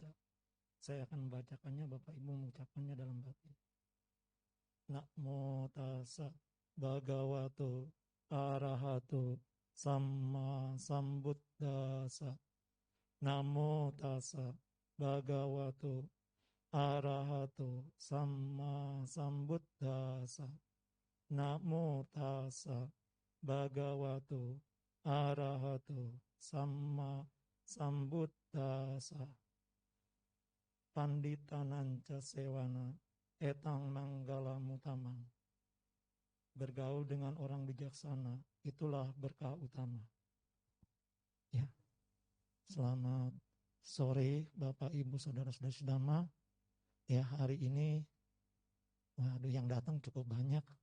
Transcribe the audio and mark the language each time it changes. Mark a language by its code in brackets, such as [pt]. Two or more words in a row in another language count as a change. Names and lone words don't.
[id] Saya akan membacakannya, Bapak Ibu mengucapkannya dalam batin. [pi] Namo tassa bhagavato arahato samma sambuddhassa. Namo tassa bhagavato arahato samma sambuddhassa. Namo tassa bhagavato arahato samma sambuddhassa. Panditananca sewana etang manggala mutamang. [id] Bergaul dengan orang bijaksana itulah berkah utama. Ya. Selamat sore Bapak Ibu Saudara-saudari sedama. Ya, hari ini waduh yang datang cukup banyak.